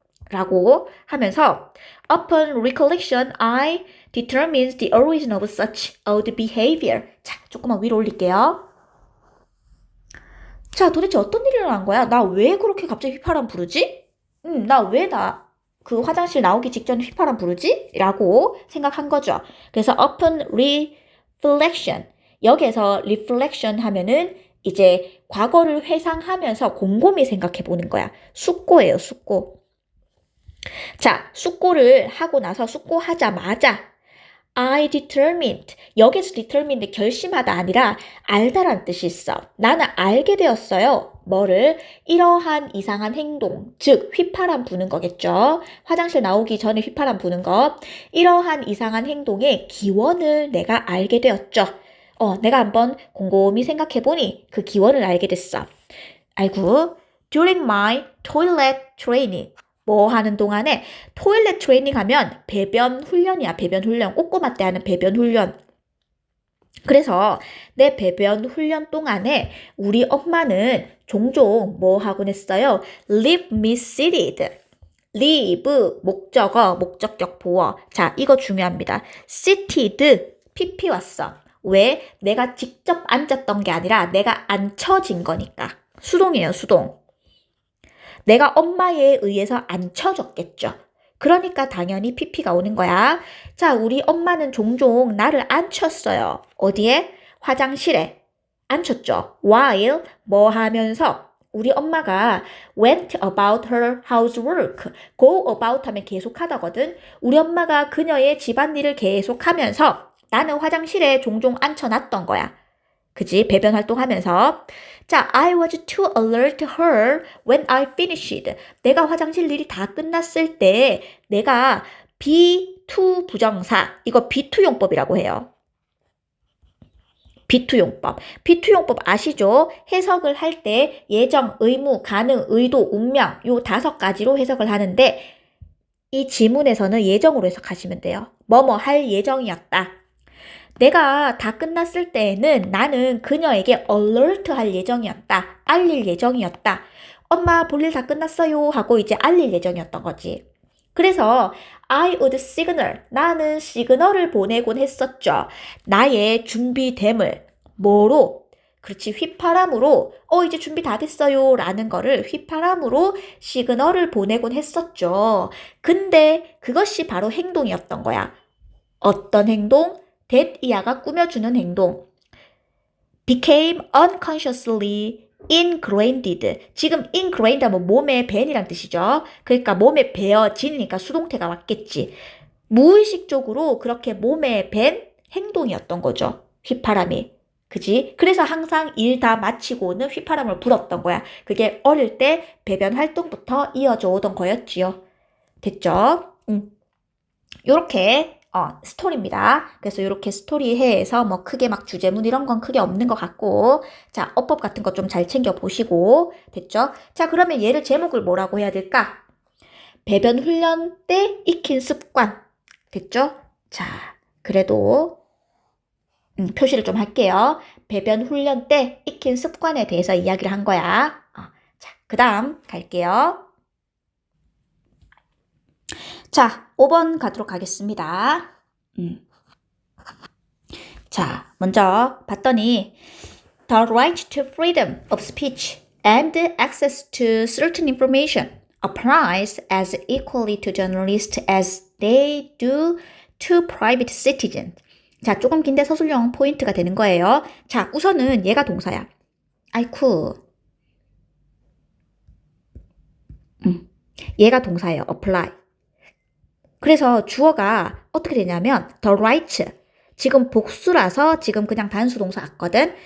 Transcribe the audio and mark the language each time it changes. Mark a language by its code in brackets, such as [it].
[ko] 라고 하면서 [en] Upon recollection, I determined the origin of such odd behavior. [ko] 자, 조금만 위로 올릴게요. 자, 도대체 어떤 일이 일어난 거야? 나 왜 그렇게 갑자기 휘파람 부르지? 나 그 화장실 나오기 직전에 휘파람 부르지? 라고 생각한 거죠. 그래서 [en] upon reflection. [ko] 여기에서 reflection 하면은 이제 과거를 회상하면서 곰곰이 생각해 보는 거야. 숙고예요, 숙고. 자, 숙고를 하고 나서 숙고하자마자 [en] I determined. [ko] 여기서 determined 결심하다 아니라 알다란 뜻이 있어. 나는 알게 되었어요. 뭐를? 이러한 이상한 행동, 즉 휘파람 부는 거겠죠. 화장실 나오기 전에 휘파람 부는 거. 이러한 이상한 행동의 기원을 내가 알게 되었죠. 내가 한번 곰곰이 생각해보니 그 기원을 알게 됐어. 아이고, [en] during my toilet training. [ko] 뭐 하는 동안에 토일렛 트레이닝 하면 배변 훈련이야. 배변 훈련. 꼬꼬마 때 하는 배변 훈련. 그래서 내 배변 훈련 동안에 우리 엄마는 종종 뭐 하곤 했어요? [en] Leave me seated. [ko] leave 목적어, 목적격 보어. 자, 이거 중요합니다. seated PP 왔어. 왜? 내가 직접 앉았던 게 아니라 내가 앉혀진 거니까. 수동이에요, 수동. 내가 엄마에 의해서 앉혀졌겠죠. 그러니까 당연히 PP가 오는 거야. 자, 우리 엄마는 종종 나를 앉혔어요. 어디에? 화장실에. 앉혔죠. [en] While [ko] 뭐 하면서 우리 엄마가 [en] went about her housework. [ko] go about 하면 계속하다거든. 우리 엄마가 그녀의 집안일을 계속하면서 나는 화장실에 종종 앉혀놨던 거야. 그지? 배변 활동하면서. 자, [en] I was to alert her when I finished. [ko] 내가 화장실 일이 다 끝났을 때 내가 be to 부정사, 이거 be to 용법이라고 해요. be to 용법. be to 용법 아시죠? 해석을 할 때 예정, 의무, 가능, 의도, 운명 요 5가지로 해석을 하는데 이 지문에서는 예정으로 해석하시면 돼요. 뭐뭐 할 예정이었다. 내가 다 끝났을 때에는 나는 그녀에게 alert 할 예정이었다. 알릴 예정이었다. 엄마 볼일 다 끝났어요 하고 이제 알릴 예정이었던 거지. 그래서 [en] I would signal. [ko] 나는 시그널을 보내곤 했었죠. 나의 준비됨을. 뭐로? 그렇지, 휘파람으로 이제 준비 다 됐어요 라는 거를 휘파람으로 시그널을 보내곤 했었죠. 근데 그것이 바로 행동이었던 거야. 어떤 행동? that 이하가 꾸며주는 행동. [en] became unconsciously ingrained. [ko] 지금 ingrained 하면 몸에 밴이란 뜻이죠. 그러니까 몸에 배어지니까 수동태가 왔겠지. 무의식적으로 그렇게 몸에 밴 행동이었던 거죠. 휘파람이. 그지? 그래서 항상 일 다 마치고는 휘파람을 불었던 거야. 그게 어릴 때 배변 활동부터 이어져 오던 거였지요. 됐죠? 요렇게 스토리입니다. 그래서 이렇게 스토리해서 뭐 크게 막 주제문 이런 건 크게 없는 것 같고, 자, 어법 같은 거 좀 잘 챙겨 보시고, 됐죠? 자, 그러면 얘를 제목을 뭐라고 해야 될까? 배변 훈련 때 익힌 습관. 됐죠? 자, 그래도 표시를 좀 할게요. 배변 훈련 때 익힌 습관에 대해서 이야기를 한 거야. 자, 그 다음 갈게요. 자, 5번 가도록 하겠습니다. 자, 먼저 봤더니 [en] The right to freedom of speech and access to certain information applies as equally to journalists as they do to private citizens. [ko] 자, 조금 긴데 서술형 포인트가 되는 거예요. 자, 우선은 얘가 동사야. 아이쿠. 얘가 동사예요. apply. 그래서 주어가 어떻게 되냐면 the right. 지금 복수라서 지금 그냥 단수 동사 같거든.